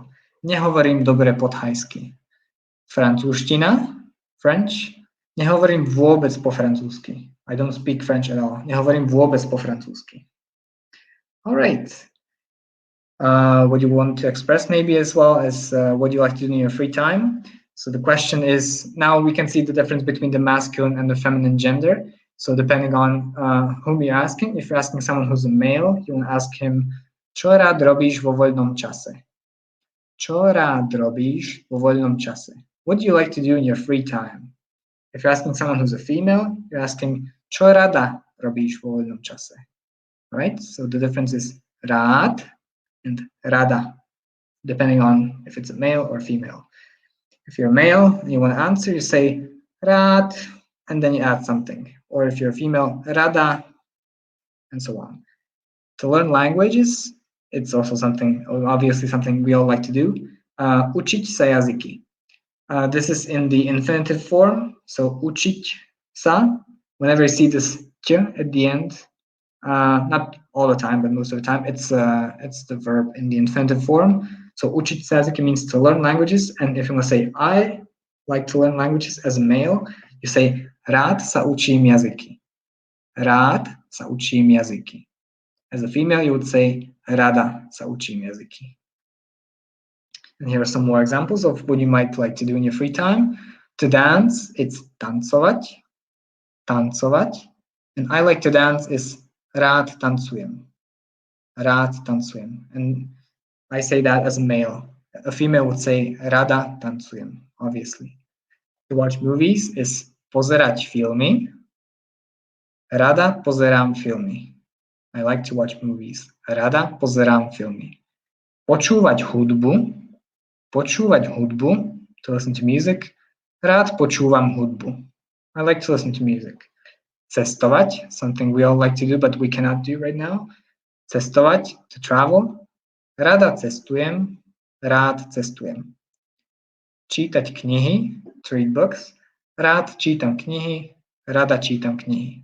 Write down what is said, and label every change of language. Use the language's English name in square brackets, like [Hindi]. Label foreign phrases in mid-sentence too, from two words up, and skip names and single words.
[Slovak] Nehovorím dobre po thajsky. Francúzština, French. Nehovorím vôbec po francúzsky. [English] I don't speak French at all. [Slovak] Nehovorím vôbec po francúzsky. [English] All right. What you want to express maybe as well as what you like to do in your free time. So the question is, now we can see the difference between the masculine and the feminine gender. So depending on whom you're asking, if you're asking someone who's a male, you want to ask him, [Slovak] čo rád robíš vo voľnom čase? Čo rád robíš vo voľnom čase? [English] What do you like to do in your free time? If you're asking someone who's a female, you're asking, [Slovak] čo rada robíš vo voľnom čase? [English] All right, so the difference is rád and rada, depending on if it's a male or female. If you're a male and you want to answer, you say rád, and then you add something. Or if you're a female, rada, and so on. To learn languages, it's also something, obviously something we all like to do. [Slovak] Učiť sa jazyky. [English] This is in the infinitive form. So [Slovak] učiť sa, [English] whenever you see this ch at the end, not all the time, but most of the time, it's the verb in the infinitive form. So [Slovak] učiť sa jazyky [English] means to learn languages. And if you want to say, I like to learn languages as a male, you say, [Slovak] rád sa učím jazyky. Rád sa učím jazyky. [English] As a female, you would say, [Slovak] rada sa učím jazyky. [English] And here are some more examples of what you might like to do in your free time. To dance, it's tancovať. Tancovať. And I like to dance is [Slovak] rád tancujem. Rád tancujem. [English] And I say that as a male. A female would say [Slovak] rada tancujem, [English] obviously. To watch movies is [Slovak] pozerať filmy. Rada pozerám filmy. [English] I like to watch movies. [Slovak] Rada pozerám filmy. Počúvať hudbu. Počúvať hudbu, [English] to listen to music. [Slovak] Rád počúvam hudbu. [English] I like to listen to music. Cestovať, something we all like to do, but we cannot do right now. [Slovak] Cestovať, [English] to travel. [Slovak] Rada cestujem. Rád cestujem. Čítať knihy, [English] to read books. [Slovak] Rád čítam knihy. Rada čítam knihy.